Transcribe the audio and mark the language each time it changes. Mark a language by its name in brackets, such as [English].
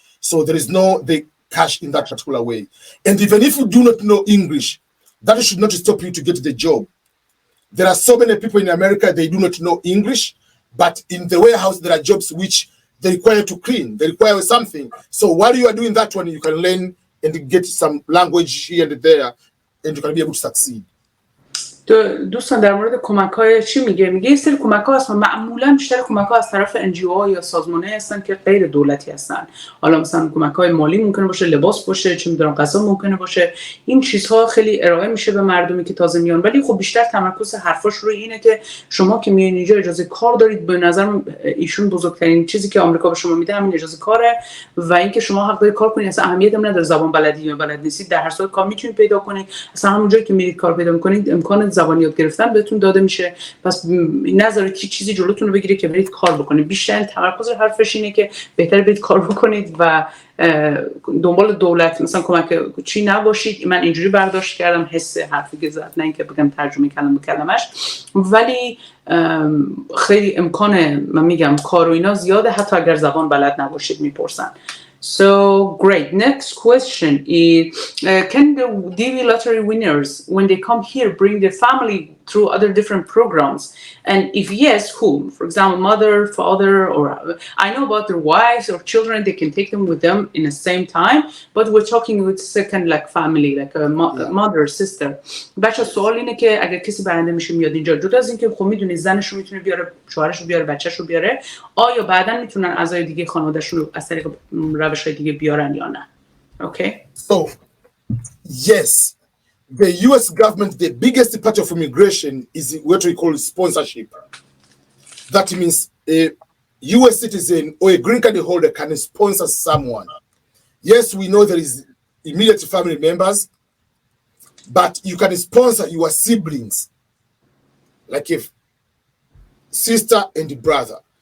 [English] So there is no the cash in that particular way. And even if you do not know English, that should not stop you to get the job. There are so many people in America, they do not know English, but in the warehouse, there are jobs which they require to clean, they require something. So while you are doing that one, you can learn and get some language here and there, and you can be able to succeed. [Persian] دوستان در مورد کمک‌های چی میگه یه سری کمک‌ها هستن، معمولا بیشتر کمک‌ها از طرف NGO یا سازمان‌هایی هستن که غیر دولتی هستن. حالا مثلا کمک‌های مالی ممکنه باشه، لباس باشه، چه می‌دونم غذا ممکنه باشه. این چیزها خیلی ارائه میشه به مردمی که تازه میان، ولی خب بیشتر تمرکز حرفاش روی اینه که شما که میایین اینجا اجازه کار دارید. به نظر ایشون بزرگترین چیزی که آمریکا به شما میده همین اجازه کاره و اینکه شما حق دارید کار کنید. اصلا اهمیت هم نداره زبان بلدی یا بلد نیستید، در هر صورت کار میتونید پیدا کنید. اصلا همون جایی که میرید کار پیدا می‌کنید امکان زبان یاد گرفتن بهتون داده میشه. پس نذارید که چیزی جلوتون رو بگیره که برید کار بکنید. بیشتر تمرکز حرفش اینه که بهتره برید کار بکنید و دنبال دولت مثلا کمک چی نباشید. من اینجوری برداشت کردم حس حرفی که زد، نه اینکه بگم ترجمه کلمه به کلمش، ولی خیلی امکان من میگم کار و اینا زیاده، حتی اگر زبان بلد نباشید میپرسن. [English] So great. Next question is, can the DV lottery winners, when they come here, bring their family through other different programs? And if yes, whom? For example, mother, father, or I know about their wives or children, they can take them with them in the same time, but we're talking with second like family, like a mother, sister. [Persian] بچه سوال اینه که اگر کسی برنده میشه میاد اینجا، جدا از اینکه خب میدونی زنش رو میتونه بیاره، شوهرش رو بیاره، بچه‌ش رو بیاره، آیا بعداً میتونن اعضای دیگه خانواده‌شون رو از طریق روش‌های دیگه بیارن یا نه؟ Okay. [English] So yes, the US government, the biggest part of immigration is what we call sponsorship. That means a US citizen or a green card holder can sponsor someone. Yes, we know there is immediate family members, but you can sponsor your siblings, like if sister and brother.